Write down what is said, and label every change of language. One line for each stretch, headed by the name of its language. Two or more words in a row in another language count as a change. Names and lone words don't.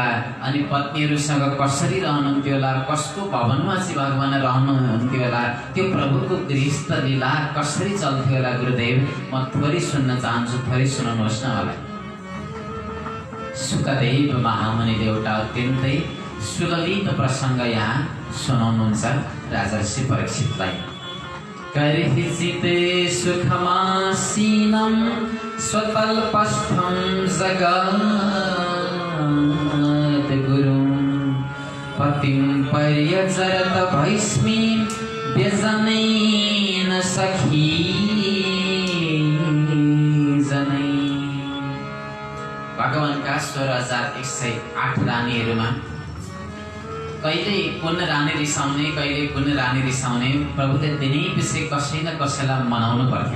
Nepali: अनि पत्नीहरूसँग कसरी रहनुहुन्थ्यो होला? कसको भवनमा चाहिँ भगवान रहनुहुन्थ्यो होला? त्यो प्रभुको गृहस्थ लीला कसरी चल्थ्यो होला? गुरुदेव, म थोरै सुन्न चाहन्छु, थोरै सुनाउनुहोस् न मलाई। सुखदेव महामुनिले एउटा अत्यन्तै सुललित प्रसङ्ग यहाँ सुनाउनुहुन्छ राजा श्री परीक्षितलाई।
Sanskrit: कर्हिचिते सुखमासीनं स्वतल्पस्थं जगद्गुरुं पतिं पर्यचरत भैस्मी व्यजनेन सखी जनै।
Nepali: भगवानका 16,108 रानीहरूमा कहिले कुन रानी रिसाउने, कहिले कुन रानी रिसाउने, प्रभुले दिनै पछि कसै न कसैलाई मनाउनु पर्थ्यो।